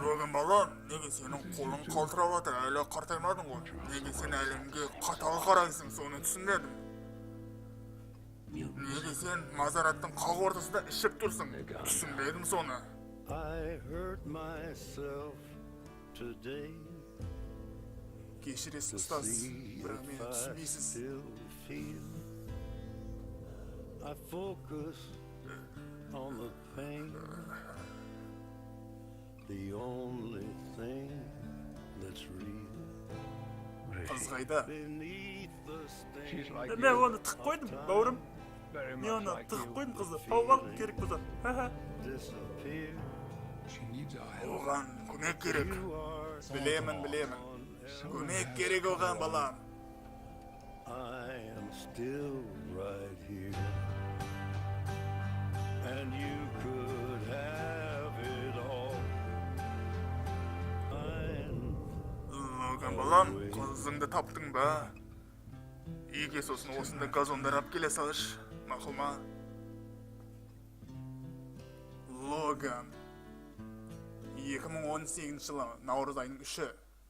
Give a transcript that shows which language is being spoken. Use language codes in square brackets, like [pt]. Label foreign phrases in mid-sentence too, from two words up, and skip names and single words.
[kk] Логан балам, неге сенің қолың қалтырап жатыр, әлі қартаймадың ғой? Неге сен әлемге қатал қарайсың, соны түсінбедім. Неге сен мазараттың қақ ортасында ішіп тұрсың, түсінбедім соны. [en] I hurt myself today. [kk] Кешіресіз ұстаз, бірақ мені түсінбейсіз. [en] I focus on the pain. The only thing that's real. [kk] Қыз қайда? [en] Beneath the She's stain. like [kk] Мен [en] you, [kk] оны тығып қойдым, бауырым. [en] very [kk] Мен [en] much [kk] оны [en] like [kk] тығып [en] you. [kk] қойдым қызды. Тауып алып керек болса. [en] Disappear. She needs our help. [kk] Оған көмек керек. [en] You are [kk] Білемін. Көмек керек оған балам. [en] I am still right here. And you could have it all. [kk] Логан балам, қызыңды таптың ба? Үйге сосын осында газондар алып келе салыш, мақұл ма? Логан, 2018 жылы наурыз айының 3-і